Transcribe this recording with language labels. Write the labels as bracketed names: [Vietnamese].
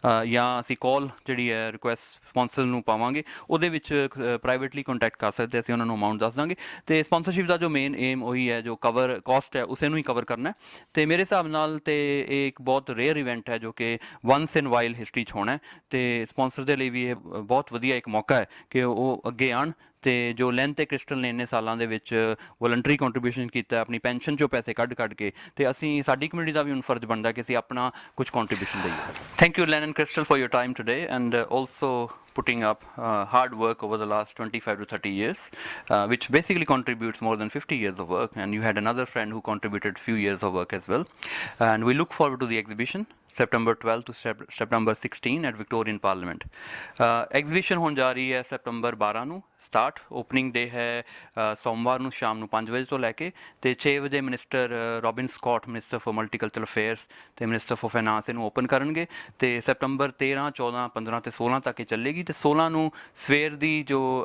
[Punjabi] ਜਾਂ ਅਸੀਂ ਕਾਲ ਜਿਹੜੀ ਹੈ ਰਿਕੁਐਸਟ ਸਪਾਂਸਰ ਨੂੰ ਪਾਵਾਂਗੇ, ਉਹਦੇ ਵਿੱਚ ਪ੍ਰਾਈਵੇਟਲੀ ਕੰਟੈਕਟ ਕਰ ਸਕਦੇ, ਅਸੀਂ ਉਹਨਾਂ ਨੂੰ ਅਮਾਊਂਟ ਦੱਸ ਦਾਂਗੇ ਤੇ ਸਪਾਂਸਰਸ਼ਿਪ ਦਾ ਜੋ ਮੇਨ ਏਮ ਉਹੀ ਹੈ ਜੋ ਕਵਰ ਕਾਸਟ ਹੈ ਉਸੇ ਨੂੰ ਹੀ ਕਵਰ ਕਰਨਾ ਤੇ ਮੇਰੇ ਹਿਸਾਬ ਨਾਲ ਤੇ ਇਹ ਇੱਕ ਬਹੁਤ ਰੇਅਰ ਇਵੈਂਟ ਹੈ ਜੋ ਕਿ [English] once in while [Punjabi] ਹਿਸਟਰੀ 'ਚ ਹੋਣਾ ਤੇ ਸਪਾਂਸਰ ਦੇ ਲਈ ਵੀ ਇਹ ਬਹੁਤ ਵਧੀਆ ਇੱਕ ਮੌਕਾ ਹੈ ਕਿ ਉਹ ਅੱਗੇ ਆਉਣ ਤੇ ਜੋ ਲੈਨ ਤੇ ਕ੍ਰਿਸਟਲ ਨੇ ਇੰਨੇ ਸਾਲਾਂ ਦੇ ਵਿੱਚ ਵੋਲੰਟਰੀ ਕੰਟਰੀਬਿਊਸ਼ਨ ਕੀਤਾ ਆਪਣੀ ਪੈਨਸ਼ਨ 'ਚੋਂ ਪੈਸੇ ਕੱਢ ਕੇ ਤੇ ਅਸੀਂ ਸਾਡੀ ਕਮਿਊਨਿਟੀ ਦਾ ਵੀ ਹੁਣ ਫਰਜ਼ ਬਣਦਾ ਕਿ ਅਸੀਂ ਆਪਣਾ ਕੁਝ ਕੰਟਰੀਬਿਊਸ਼ਨ ਦਈਏ। [English] Thank you Len and Crystal for your time today and also putting up hard work over the last 25 to 30 years, which basically contributes more than 50 years of work, and you had another friend who contributed few years of work as well, and we look forward to the exhibition September 12 to September 16 at Victorian Parliament. [Punjabi] Exhibition ਹੋਣ ਜਾ ਰਹੀ ਹੈ September 12 ਨੂੰ start, opening ਡੇ ਹੈ ਸੋਮਵਾਰ ਨੂੰ ਸ਼ਾਮ ਨੂੰ 5 ਵਜੇ ਤੋਂ ਲੈ ਕੇ ਤੇ 6 ਵਜੇ minister Robin Scott, minister for multicultural affairs ਤੇ ਮਿਨਿਸਟਰ ਫॉर ਫਾਈਨਾਂਸ ਇਹਨੂੰ ਓਪਨ ਕਰਨਗੇ ਤੇ ਸੈਪਟੰਬਰ 13, 14, 15 ਤੇ 16 ਤੱਕ ਇਹ ਚੱਲੇਗੀ ਤੇ 16 ਨੂੰ ਸਵੇਰ ਦੀ ਜੋ